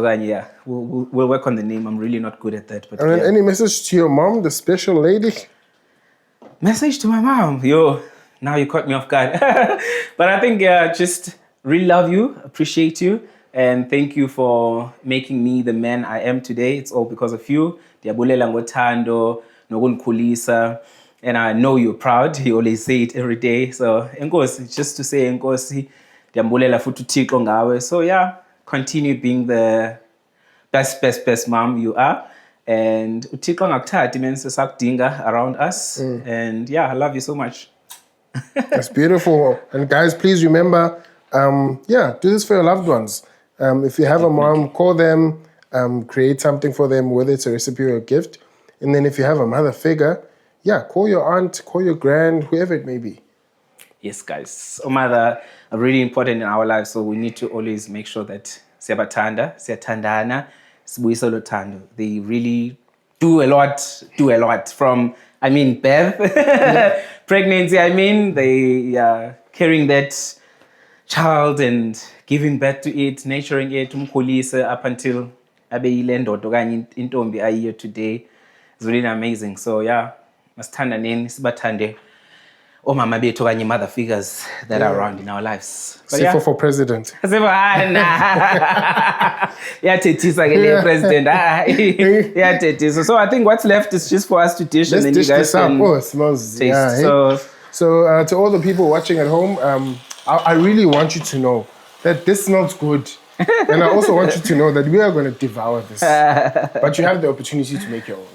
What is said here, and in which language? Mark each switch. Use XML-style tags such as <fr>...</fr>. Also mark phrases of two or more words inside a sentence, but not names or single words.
<en>Yeah, we'll work on the name. I'm really not good at that. But and then any message to your mom, the special lady? Message to my mom? Yo, now you caught me off guard. But I think, just really love you, appreciate you, and thank you for making me the man I am today. It's all because of you.</en> <xh>Diabulela ngothando, nokungikhulisa.</xh> <en>And I know you're proud. You always say it every day.</en> <xh>So, enkosi,</xh> <en>just to say</en> <xh>enkosi, diambulela futhi uThixo ngawe.</xh> <en>So yeah, continue being the best mom you are.</en> <xh>And uThixo angakuthathi man sesakudinga</xh> <en>around us. And yeah, I love you so much. That's beautiful. And guys, please remember, do this for your loved ones. If you have a mom, call them, create something for them, whether it's a recipe or a gift. And then if you have a mother figure, call your aunt, call your grand, whoever it may be. Yes, guys. Mother are really important in our lives, so we need to always make sure that</en> <xh>siyathandana, sibuyisa uthando.</xh> <en>They really do a lot from, birth, pregnancy, they carrying that child and giving birth to it, nurturing it, umkhulise up until</en> <xh>abeyile ndoda okanye intombi ayiyo</xh> <en>today. It's really amazing. So yeah,</en> <xh>masithandaneni sibathande omama bethu okanye</xh> <en>mother figures that are around in our lives. Sifo for president.</en> <xh>Yathethisa ke le president. Yathethisa.</xh> <en>So I think what's left is just for us to dish. Let's and then dish you guys this up. can Oh, it smells. taste. Yeah, so to all the people watching at home, I really want you to know that this smells good. And I also want you to know that we are going to devour this. But you have the opportunity to make your own.</en>